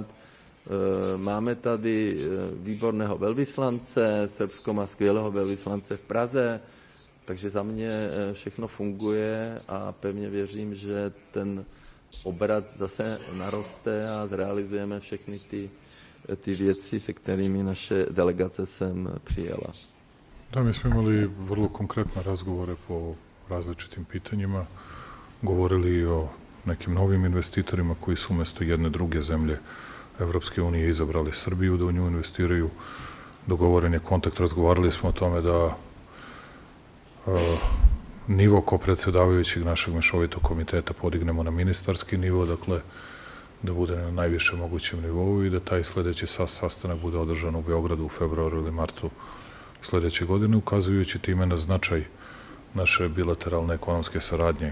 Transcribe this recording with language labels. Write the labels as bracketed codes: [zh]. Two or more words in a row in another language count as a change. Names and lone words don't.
[cs] Máme tady výborného velvyslance, Srbsko má skvělého velvyslance v Praze, takže za mě všechno funguje a pevně věřím, že ten obrat zase naroste a zrealizujeme všechny ty věci, se kterými naše delegace sem přijela. [sr] Da, mi smo imali vrlo konkretne razgovore po različitim pitanjima, govorili o nekim novim investitorima koji su umjesto jedne druge zemlje Evropske unije izabrali Srbiju da u nju investiraju. Dogovoren je kontakt, razgovarali smo o tome da nivo kopredsedavajućeg našeg mešovitog komiteta podignemo na ministarski nivo, dakle da bude na najvišem mogućem nivou i da taj sledeći sastanak bude održan u Beogradu u februaru ili martu sledeće godine, ukazujući time na značaj naše bilateralne ekonomske saradnje.